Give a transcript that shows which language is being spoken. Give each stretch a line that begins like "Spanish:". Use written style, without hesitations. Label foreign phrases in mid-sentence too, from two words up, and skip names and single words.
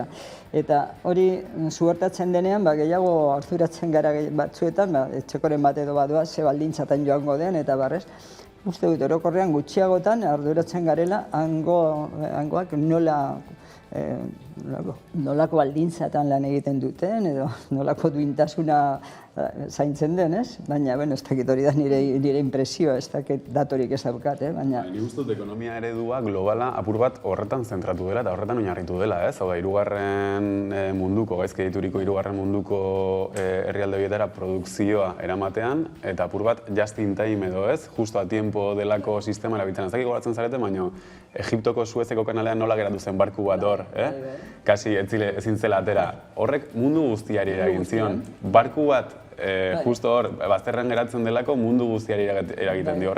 Basque: Eta hori zuertatzen denean, gehiago arduratzen gara batzuetan, etxekoren bat edo badoa, ze baldintzatan joango den, eta barrez, uste dut, orokorrean gutxiagotan arduratzen garela, hangoak nolako baldintzatan lan egiten duten, edo nolako duintasuna zaintzen den, baina, ez dakit hori da nire impresioa, ez dakit datorik ez daukat, baina... Nik uste dut ekonomia eredua globala apur bat horretan zentratu dela eta horretan oinarritu dela, ez? Hau da, hirugarren munduko, gaizki dituriko hirugarren munduko herrialde horietara produkzioa eramatean, eta apur bat
English: just in time
Basque: edo, ez?
Spanish: Justo a tiempo
Basque: delako sistema erabiltzen. Ez dakit goratzen zarete, baina Egiptoko Suezeko kanalean nola geratu zen barku bat hor, kasi ezin zela atera. Horrek mundu guztiari eragin zion. Barku bat justo hor, bazterren geratzen delako mundu guztiari eragiten dio.